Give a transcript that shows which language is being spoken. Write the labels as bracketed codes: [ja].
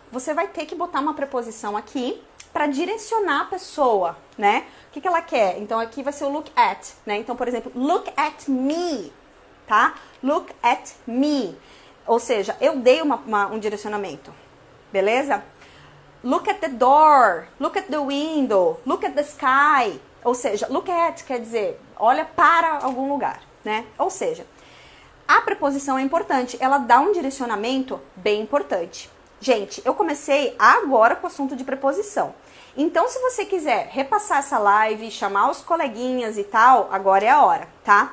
[pt] Você vai ter que botar uma preposição aqui pra direcionar a pessoa, né? O que ela quer? Então aqui vai ser o look at, né? Então, por exemplo, [en] look at me, [pt] tá? [en] Look at me. [pt] Ou seja, eu dei um direcionamento, beleza? [en] Look at the door, look at the window, look at the sky. [pt] Ou seja, look at quer dizer, olha para algum lugar, né? Ou seja, a preposição é importante, ela dá um direcionamento bem importante. Gente, eu comecei agora com o assunto de preposição. Então, se você quiser repassar essa live, chamar os coleguinhas e tal, agora é a hora, tá?